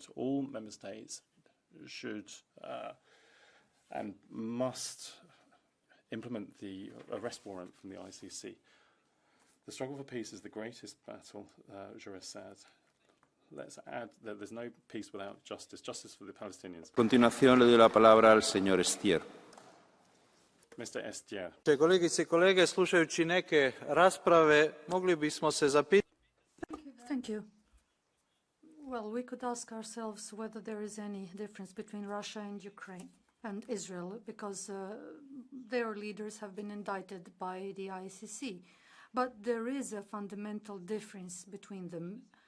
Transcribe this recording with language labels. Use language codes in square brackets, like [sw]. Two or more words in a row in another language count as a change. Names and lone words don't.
[en] All member states should and must implement the arrest warrant from the ICC. The struggle for peace is the greatest battle, Jaurès said. Let's add that there's no peace without justice. Justice for the Palestinians. [es] A continuación le doy la palabra al señor Estier. [en] Mr. Estier. [hr] Kolegice i kolege, slušajući neke rasprave, mogli bismo se zapitati. [en] Thank you. Well, we could ask ourselves whether there is any difference between Russia and Ukraine and Israel, because their leaders have been indicted by the ICC. But there is a fundamental difference between them.